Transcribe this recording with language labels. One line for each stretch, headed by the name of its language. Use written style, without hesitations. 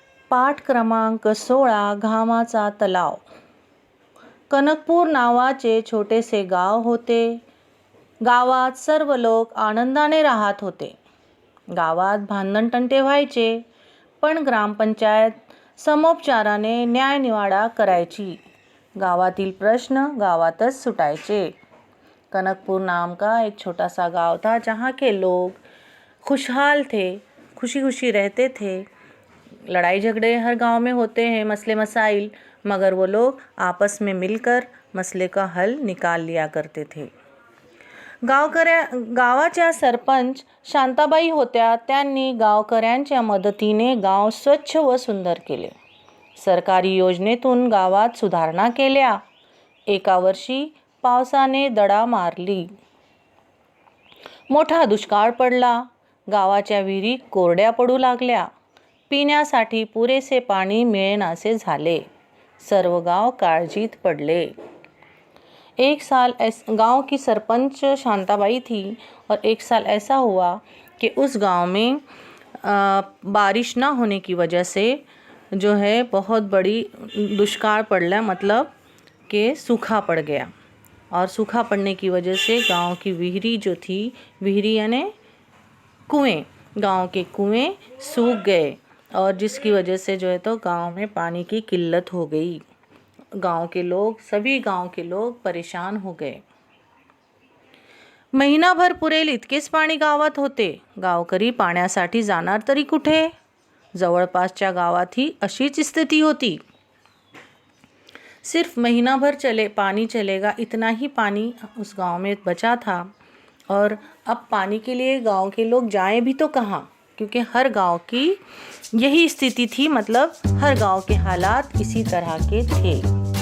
Marathi: पाठ क्रमांक 16 घामाचा तलाव. कनकपूर नावाचे छोटेसे गाव होते. गावात सर्व लोक आनंदाने राहत होते. गावात भांडणतंटे व्हायचे, पण ग्रामपंचायत समोपचाराने न्यायनिवाडा करायची. गावातील प्रश्न गावातच सुटायचे.
Hindi: कनकपुर नाम का एक छोटा सा गांव था जहाँ के लोग खुशहाल थे, खुशी खुशी रहते थे. लड़ाई झगड़े हर गांव में होते हैं, मसले मसाइल, मगर वो लोग आपस में मिलकर मसले का हल निकाल लिया करते थे.
Marathi: गावाच्या सरपंच शांताबाई होत्या. त्यांनी गावकऱ्यांच्या मदतीने गाव स्वच्छ व सुंदर केले. सरकारी योजनेतून गावात सुधारणा केल्या. एका वर्षी पावसाने दडा मारली. मोठा दुष्काळ पडला. गावाच्या विहिरी कोरड्या पडू लागल्या. पिण्यासाठी पुरेसे पाणी मिळेनासे झाले. सर्व गांव काळजीत पड़े.
Hindi: एक साल गांव की सरपंच शांताबाई थी और एक साल ऐसा हुआ कि उस गांव में बारिश ना होने की वजह से जो है बहुत बड़ी दुष्काळ पड़ला, मतलब कि सूखा पड़ गया. और सूखा पड़ने की वजह से गांव की विहिरी जो थी, विहिरी यानी कुएं, गांव के कुएं सूख गए और जिसकी वजह से जो है तो गांव में पानी की किल्लत हो गई. सभी गांव के लोग परेशान हो गए.
Marathi: महिनाभर पुरेल इतकेच पाणी गावात होते. गावकरी पाण्यासाठी जाणार तरी कुठे? जवळपासच्या गावातही अशीच स्थिती होती.
Hindi: सिर्फ महीना भर पानी चलेगा, इतना ही पानी उस गांव में बचा था. और अब पानी के लिए गांव के लोग जाएं भी तो कहाँ, क्योंकि हर गांव की यही स्थिति थी. मतलब हर गांव के हालात इसी तरह के थे.